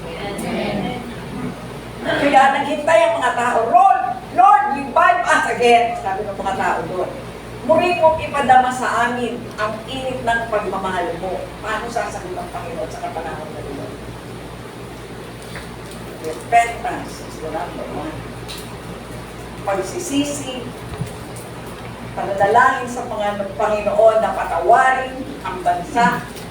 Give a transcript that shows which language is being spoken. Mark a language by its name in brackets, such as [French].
[Filipino] Amen. Kaya naghintay ang mga tao, Lord, [English] revive us again. [Filipino] Sabi ng mga tao doon. Muli mong ipadama sa amin ang init ng pagmamahal mo. Paano sasagot ang Panginoon sa kapanahon na ito? [English] Repentance is the number one. [Filipino] Pagsisisi, pananalangin sa Panginoon na patawarin ang bansa,